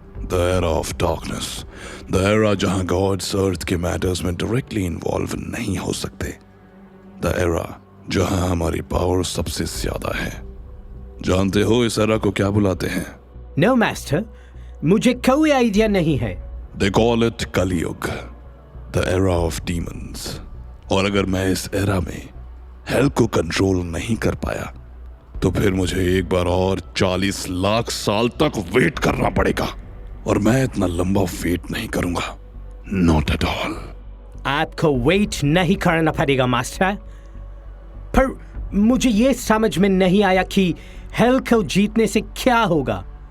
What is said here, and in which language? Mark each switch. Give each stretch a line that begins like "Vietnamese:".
Hindi: The era of darkness, the era जहां God's अर्थ के matters में डायरेक्टली इन्वॉल्व नहीं हो सकते। द एरा जहां हमारी पावर सबसे ज्यादा है। जानते हो इस एरा को क्या बुलाते हैं? नो मास्टर, मुझे कोई आइडिया नहीं है।
English: They call it Kalyug, the era of demons।
Hindi: और अगर मैं इस एरा में हेल को कंट्रोल नहीं कर पाया तो फिर मुझे एक बार और 40 लाख साल तक वेट करना पड़ेगा, और मैं इतना लंबा वेट नहीं करूंगा,
English: Not at all.
Hindi: आपको वेट नहीं करना पड़ेगा मास्टर, पर मुझे ये समझ में नहीं आया कि हेल को जीतने से क्या होगा।